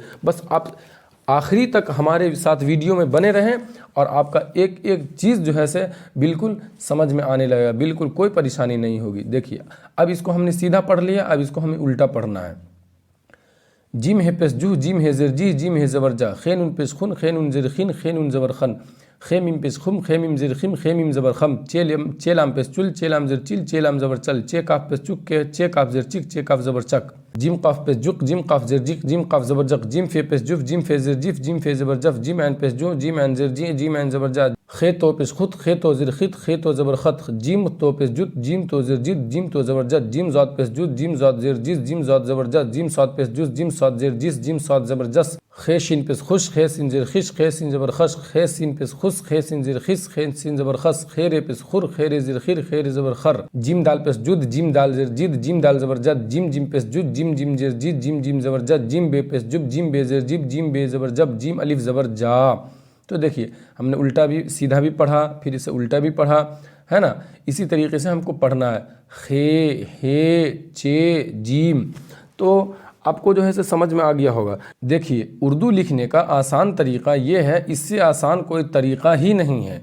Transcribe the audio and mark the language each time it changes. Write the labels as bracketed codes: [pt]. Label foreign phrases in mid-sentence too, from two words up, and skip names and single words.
[hi] बस आप आखिरी तक हमारे साथ वीडियो में बने रहें और आपका एक एक चीज़ जो है से बिल्कुल समझ में आने लगेगा, बिल्कुल कोई परेशानी नहीं होगी। देखिए अब इसको हमने सीधा पढ़ लिया, अब इसको हमें उल्टा पढ़ना है। जिम है पेश जू, जिम है ज़िर जी, जिम है ज़बर जा, खे नून पेश खुन, खे नून ज़िर खिन, खे नून ज़बर खन, खे मीम पेश खुम, खे मीम ज़िर खिम, खे मीम ज़बर खम, चे लाम पेश चुल, चे लाम ज़िर चिल, चे लाम ज़बर चल, चे काफ पेश चुक, के चे काफ ज़िर चिक, चे काफ ज़बर चक, जिम काफ पेश जुक, जिम काफ ज़िर जिक, जिम काफ ज़बर जक, जिम फे पेश जुफ, जिम फे ज़िर जिफ, जिम फे ज़बर जफ, जिम ऐन पेश जू, जिम ऐन ज़िर जी, जिम ऐन ज़बर जा, खे तो पेश खुद, खे तो ज़िर खित, खे तो ज़बर खत, जिम तो पेश जुत, जिम तो ज़िर जित, जिम तो ज़बर जत, जिम ज़ाद पेश जुत, जिम ज़ाद ज़िर जिस, जिम ज़ाद ज़बर जत, जिम साद पेश जुस, जिम साद ज़िर जिस, जिम साद ज़बर जस, खे शीन पेश खुश, खे सीन ज़िर खिश, खे सीन ज़बर खश, खे सीन पेश खुश, खे सीन ज़िर खिस, खे सीन ज़बर खस, खे रे पेश खुर, खे रे ज़िर खिर, खे रे ज़बर खर, जिम दाल पेश जुद, जिम दाल ज़िर जिद, जिम दाल ज़बर जद, जिम जिम पेश जुद, जिम जिम ज़िर जिद, जिम जिम ज़बर जद, जिम बे पेश जुब, जिम बे ज़िर जिब, जिम बे ज़बर जब, जिम अलिफ ज़बर जा। तो देखिए हमने उल्टा भी सीधा भी पढ़ा, फिर इसे उल्टा भी पढ़ा, है ना। इसी तरीके से हमको पढ़ना है, खे, हे, चे, जीम। तो आपको जो है से समझ में आ गया होगा। देखिए उर्दू लिखने का आसान तरीक़ा ये है, इससे आसान कोई तरीक़ा ही नहीं है।